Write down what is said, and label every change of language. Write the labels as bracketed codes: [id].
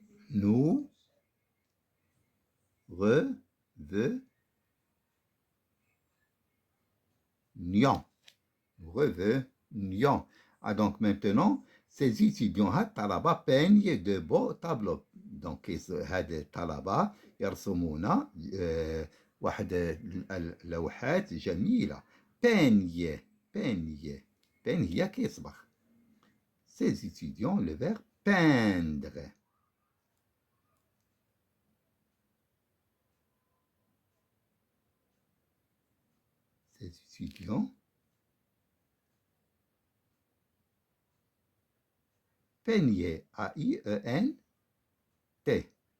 [fr] Nous revenions. Revenions. Ah, donc maintenant, ces étudiants [ar] طلبة [fr] peignent de beaux tableaux. Donc [ar] هذا الطلبة يرسمون واحد اللوحات جميلة. peigne هي كيصبغ. [fr] Ces étudiants, le verbe peindre. Ces étudiants peignaient, A-I-E-N-T.